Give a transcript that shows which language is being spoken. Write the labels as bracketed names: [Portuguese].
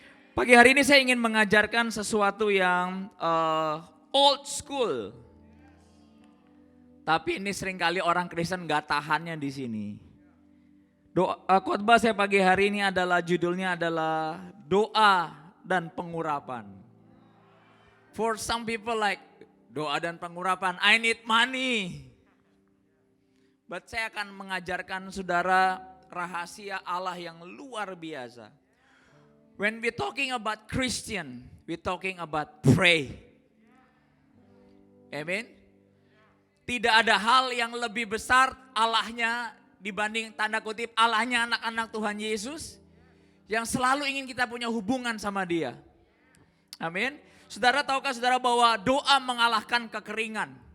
[Indonesian] Pagi hari ini saya ingin mengajarkan sesuatu yang [English] old school. [Indonesian] Tapi ini seringkali orang Kristen gak tahannya di sini. Khotbah saya pagi hari ini adalah judulnya adalah doa dan pengurapan. [English] For some people like [Indonesian] doa dan pengurapan, [English] I need money. [Indonesian] But saya akan mengajarkan saudara rahasia Allah yang luar biasa. [English] When we talking about Christian, we talking about pray. Amen. [Indonesian] Tidak ada hal yang lebih besar Allahnya dibanding tanda kutip Allahnya anak-anak Tuhan Yesus yang selalu ingin kita punya hubungan sama Dia. Amin. Saudara, tahukah saudara bahwa doa mengalahkan kekeringan?